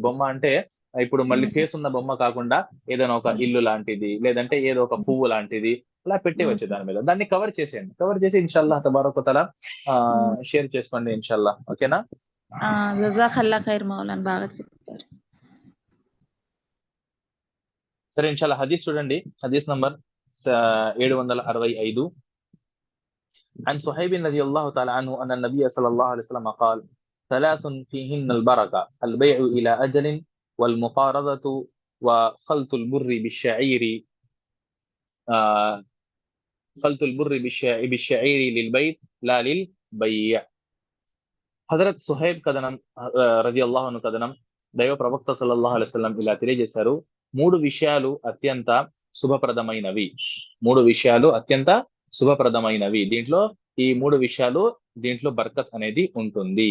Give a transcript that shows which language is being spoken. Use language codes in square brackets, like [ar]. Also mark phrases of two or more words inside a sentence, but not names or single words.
[te] బొమ్మ అంటే ఇప్పుడు మళ్ళీ ఫేస్ ఉన్న బొమ్మ కాకుండా ఏదైనా ఒక ఇల్లు లాంటిది, లేదంటే ఏదో ఒక పువ్వు లాంటిది అలా పెట్టేవచ్చు దాని మీద. దాన్ని కవర్ చేసేయండి. కవర్ చేసి [ar] إن شاء الله تبارك وتعالى [te] షేర్ చేసుకోండి [ar] إن شاء الله. [te] ఓకేనా? [ar] جزاك الله خير [te] మౌలానా, బాగా చెప్పారు. సరే, [ar] إن شاء الله [te] హదీస్ చూడండి. హదీస్ నంబర్ 765. [ar] عن صهيب رضي الله تعالى عنه أن النبي صلى الله عليه وسلم قال: 3 فيهن البركة، البيع إلى أجل، والمقارضة، وخلط البر بالشعير خلط البر بالشعير للبيت لا للبيع. [te] హజరత్ సుహైబ్ కథనం [ar] رضي الله عنه [te] కథనం, దైవ ప్రవక్త [ar] صلى الله عليه وسلم [te] ఇలా తెలియజేశారు: 3 విషయాలు అత్యంత శుభప్రదమైనవి. 3 విషయాలు అత్యంత శుభప్రదమైనవి. ఈ 3 విషయాలు దీంట్లో బర్కత్ అనేది ఉంటుంది.